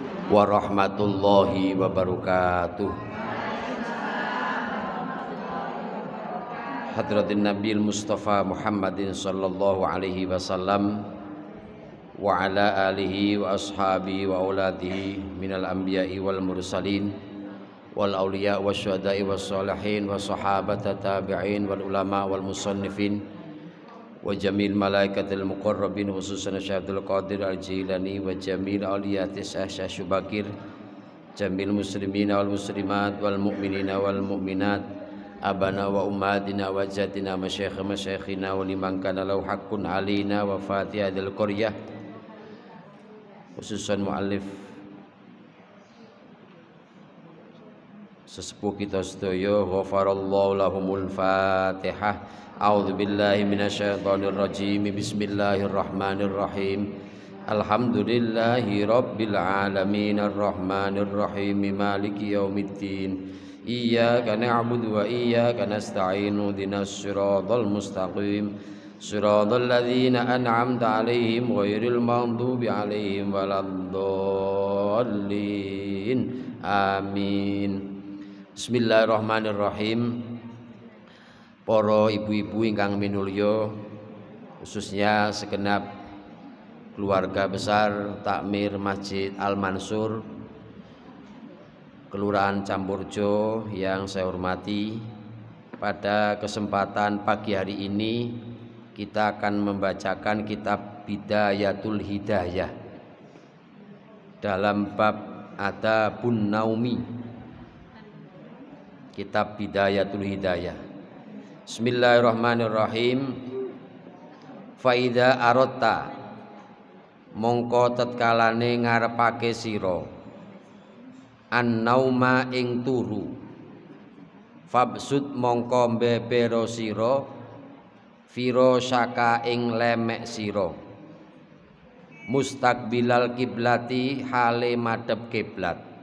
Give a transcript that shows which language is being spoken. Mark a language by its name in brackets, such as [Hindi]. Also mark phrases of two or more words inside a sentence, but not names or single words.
[Arabic] ورحمة الله وبركاته. حضرة النبي المصطفى محمد صلى الله عليه وسلم وعلى آله وأصحابه وأولاده من الأنبياء والمرسلين والأولياء والشهداء والصالحين والصحابة والتابعين والعلماء والمصنفين و جميع الملائكة المقربين خصوصا الشيخ القادر الجيلاني وجميع أولياء الشيخ شوبكير جميع المسلمين والمسلمات والمؤمنين والمؤمنات آبائنا وأمهاتنا وأجدادنا مشايخنا ولمن كان له حق علينا وفاتحة القرية خصوصا مؤلف [Javanese] sesepuh kita sedaya [Arabic] غفر الله لهم الفاتحة. أعوذ بالله من الشيطان الرجيم. بسم الله الرحمن الرحيم. الحمد لله رب العالمين الرحمن الرحيم مالك يوم الدين. إياك نعبد وإياك نستعين اهدنا الصراط المستقيم صراط الذين أنعمت عليهم غير المغضوب عليهم ولا الضالين. Amin. بسم الله الرحمن الرحيم. [Javanese] Para ibu-ibu ingkang minulya, [Indonesian] khususnya segenap keluarga besar Takmir Masjid Al-Mansur Kelurahan Campurjo yang saya hormati, pada kesempatan pagi hari ini kita akan membacakan kitab Bidayatul Hidayah dalam bab Adabun Naumi. Kitab Bidayatul Hidayah. [Arabic] بسم الله الرحمن الرحيم. فإذا أردت [Javanese] mongko tetkalane ngarepake sira an-nauma ing turu fabsud mongko mbebero sira firasaka ing lemek sira [Arabic] مستقبل القبلة [Javanese] hale madhep kiblat